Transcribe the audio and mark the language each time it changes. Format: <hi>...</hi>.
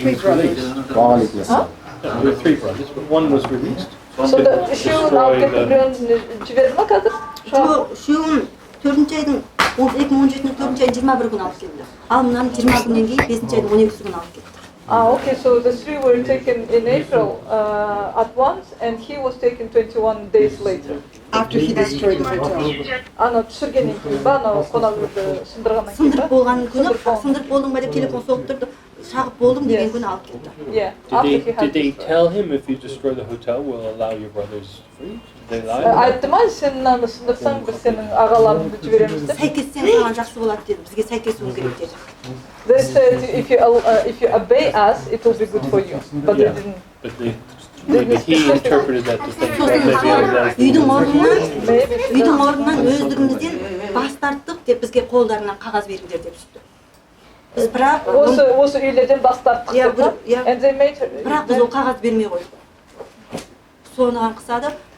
<en>There were 3 brothers, but one was released.</en> <kk>Сонда үшеуін алып кетіп біреуін жіберді ма қазір? Үшеуін 4-ші айдың 2017-нің 4-ші айдың 21 күні алып келді. Ал мынаны 20 күннен кейін 5-ші айдың 12-сі күні алып кетті.</kk> <en>Okay, so the 3 were taken in April at once, and he was taken 21 days later. After he destroyed the hotel.</en> <kk>Ана түсіргеннен кейін ба, ана қонақ үйді сындырғаннан кейін ба? Сындырып болған күні, сындырып болдың ба деп телефон соғып тұрды. Шағып болдым деген күні алып кетті.</kk> <en>Yeah. Did they tell him if you destroy the hotel, we'll allow your brothers free? Did they lie?</en> <kk>Айтты ма, сен мынаны сындырсаң, біз сенің ағаларыңды жібереміз деп? Сәйкессең саған жақсы болады деді. Бізге сәйкесуің керек деді.</kk> <en>They said if you obey us, it will be good for you. But they didn't. But he interpreted that to think that</en> <kk>Үйдің орнынан өздігімізден бас тарттық деп бізге қолдарынан қағаз беріңдер деп сөйтті. Біз бірақ осы үйлерден бас тарттық деп па?</kk> <en>And they made her.</en> <kk>Бірақ біз ол қағаз бермей қойдық. Соныған қысады.</kk>